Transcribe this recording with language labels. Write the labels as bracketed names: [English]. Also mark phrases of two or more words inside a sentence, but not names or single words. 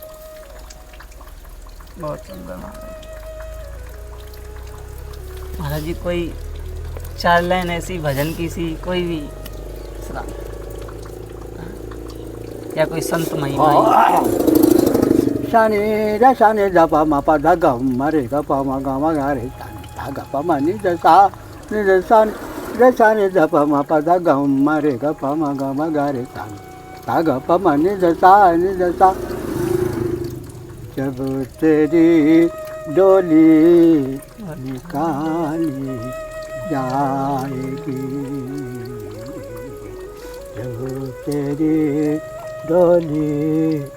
[Hindi] बहुत सुंदर महाराज। महाराज जी कोई 4 लाइन ऐसी भजन की सी कोई भी सुना, या कोई संत महिमा। शाने रा शाने दा पा मा पा धा गा मा रे गा पा मा गा मा गा रे शाने धा गा पा मा नि दा सा नि दा सा रे शाने दा पा मा पा धा गा मा रे गा पा मा गा मा गा रे शाने धा गा पा मा नि दा सा नि दा सा। जब तेरी डोली निकाली जाएगी, जब तेरी डोली